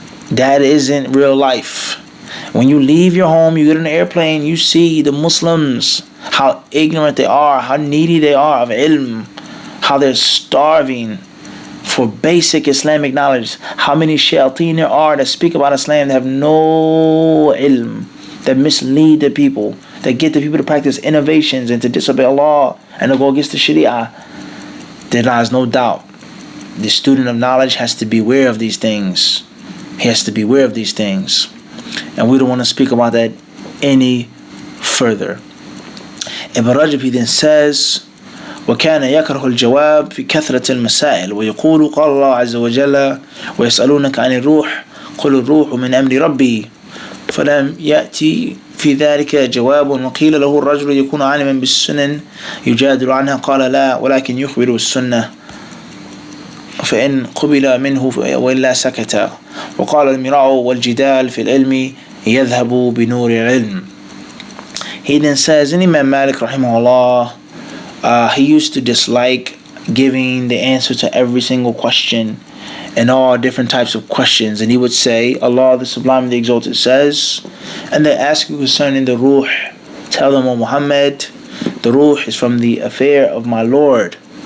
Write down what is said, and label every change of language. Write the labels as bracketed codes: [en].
[en] That isn't real life. When you leave your home, you get on an airplane, you see the Muslims, how ignorant they are, how needy they are of ilm, how they're starving for basic Islamic knowledge, how many shayateen there are that speak about Islam that have no ilm, that mislead the people, that get the people to practice innovations and to disobey Allah and to go against the Sharia. There lies no doubt. The student of knowledge has to beware of these things. He has to beware of these things. And we don't want to speak about that any further. [ar] Ibn Rajab [en] then says, [ar] وكان يكره الجواب في كثرة المسائل ويقول قال الله عز وجل ويسألونك عن الروح قل الروح من أمر ربي فلم يأتي في ذلك جواب وقيل له الرجل يكون عالما بالسنن يجادل عنها قال لا ولكن يخبر بالسنة فإن قبل منه وإلا سكت وقال المراء والجدال في العلم يذهب بنور العلم. [en] He then says, in Imam Malik rahimahullah, he used to dislike giving the answer to every single question and all different types of questions. And he would say, Allah the Sublime, the Exalted says, and they ask you concerning the ruh, tell them, O Muhammad, the ruh is from the affair of my Lord.